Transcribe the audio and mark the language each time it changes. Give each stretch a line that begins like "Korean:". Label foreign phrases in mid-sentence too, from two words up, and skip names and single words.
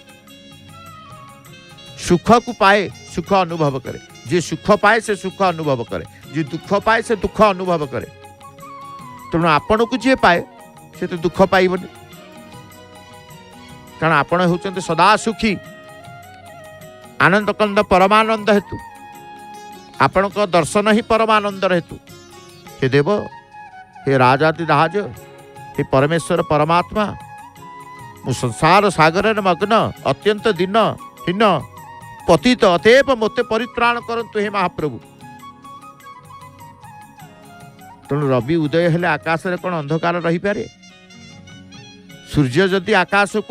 Odia: ସୁଖ କୁ ପାଏ ସୁଖ ଅନୁଭବ କରେ ଯେ ସୁଖ ପାଏ ସେ ସୁଖ ଅନୁଭବ କରେ ଯେ ଦୁଖ ପାଏ ସେ ଦୁଖ ଅନୁଭବ କରେ ତେଣୁ ଆପଣ କୁ ଯେ ପାଏ ସେ ତ ଦୁଖ ପାଇବନି କାରଣ ଆପଣ ହେଉଛନ୍ତି ସଦା ସୁଖୀ ଆନନ୍ଦ କନ୍ଦ ପରମାନନ୍ଦ ହେତୁ ଆପଣ କ ଦର୍ଶନ ହିଁ ପରମାନନ୍ଦ ହେତୁ ହେ ଦେବ ହେ ରାଜାଧିରାଜ ହେ ପରମେଶ୍ୱର ପରମାତ୍ମା ମୁଁ ସଂସାର ସାଗର ମଗ୍ନ ଅତ୍ୟନ୍ତ ଦିନ ହୀନ ପତିତ ଅତଏବ ମତେ ପରିତ୍ରାଣ କରନ୍ତୁ ହେ ମହାପ୍ରଭୁ ତେଣୁ ରବି ଉଦୟ ହେଲେ ଆକାଶ ରେ କୌଣ ଅନ୍ଧକାର ରହି ପାରେ ସୂର୍ଯ୍ୟ ଯଦି ଆକାଶ କୁ